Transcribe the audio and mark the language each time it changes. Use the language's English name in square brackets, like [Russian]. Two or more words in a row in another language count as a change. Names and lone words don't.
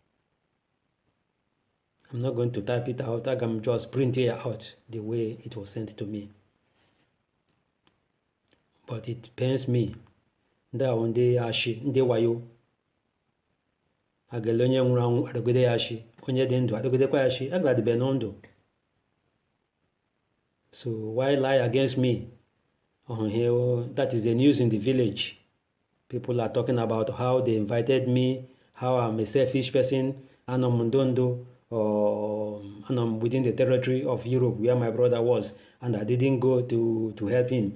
[English] I'm not going to type it out. I can just print it out the way it was sent to me. But it pains me. [Igbo] Ndị ahụ ndị ashi, ndị wayo. Agale onye nwụrụ anwụ adọgide ya ashi, onye dị ndụ adọgidekwa ya ashi, agadibe n'ndụ. [English] So why lie against me? That is the news in the village. People are talking about how they invited me, how I'm a selfish person, and I'm Ndondo, and I'm within the territory of Europe where my brother was, and I didn't go to help him.